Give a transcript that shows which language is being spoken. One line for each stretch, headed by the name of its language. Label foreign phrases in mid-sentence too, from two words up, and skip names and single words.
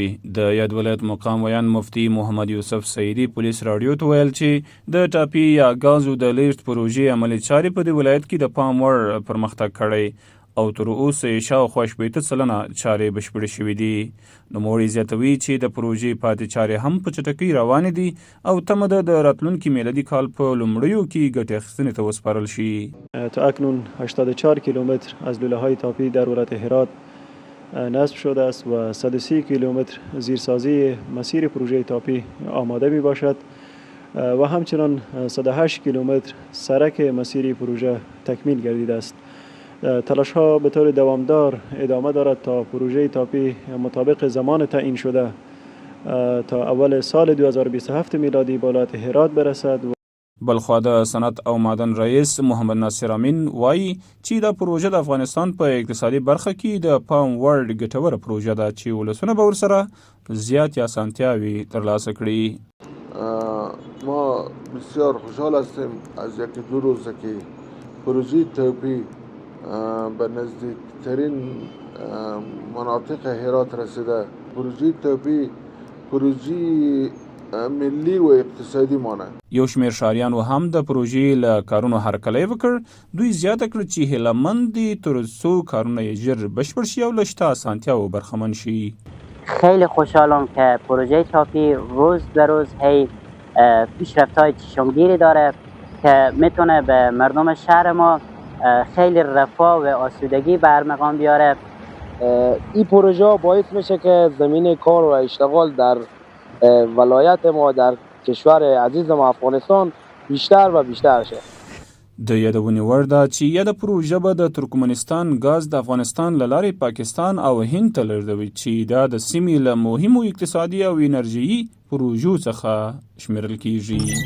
Pashto: د یاد ولایت مقام ویان مفتي محمد یوسف سعیدي پولیس راډیو ته ویل چې د ټاپي یا غازو د لیږد پروژې عملي چارې په دې ولایت کې د پام وړ پرمختګ کړی او تر اوسه شاوخوا 80 سلنه چارې بشپړې شوي دي. نوموړي زیاتوي چې د پروژې پاتې چارې هم په چټکۍ روانې دي او تمه ده د راتلونکي میلادي کال په لومړیو کې ګټې اخیستنې ته وسپارل شي.
Persian: تا اکنون 84 کیلومتر از لوله‌های تاپی در ولایت هرات نصب شده است و 130 کیلومتر زیرسازی مسیر پروژه تاپی آماده می باشد و همچنان 108 کیلومتر سرک مسیر پروژه تکمیل گردیده است. تلاش ها به طور دوامدار ادامه دارد تا پروژه تاپی مطابق زمان تعیین شده تا اول سال 2027 میلادی به ولایت هرات برسد.
Pashto: بلخوا د صنعت او معدن رئیس محمد ناصر امین وایي چې دا پروژه د افغانستان په اقتصادي برخه کې د پام وړ ګټوره پروژه ده چې ولسونه به ورسره زیاتې اسانتیاوې ترلاسه کړي.
Persian: ما بسیار خوشحال هستیم از یکی دو روزه که پروژه تاپی به نزدیکترین مناطق هرات رسیده. پروژه تاپی پروژه ملی و اقتصادی مانند.
Pashto: یو شمیر شاریانو هم د پروژې له کارونو هرکلی وکړ. دوی زیاته کړه چې هیلهمند دي تر څو کارونه یې ژر بشپړ شي او له شته اسانتیاوو برخمن شي.
Persian: خیلی خوشحالم که پروژه تاپی روز به روز پیشرفت‌های چشمگیری داره که میتونه به مردم شهر ما خیلی رفاه و آسودگی به ارمغان بیاره. این پروژه باعث میشه که زمینه کار و اشتغال در ولایت ما در کشور عزیز ما افغانستان بیشتر و بیشتر شه.
Pashto: د یادونې وړ ده چې یاده پروژه به د ترکمنستان غاز د افغانستان له لارې پاکستان او هند ته لیږدوي چې دا د سیمې له مهمو اقتصادي او انرژیي پروژو څخه شمیرل کیږي.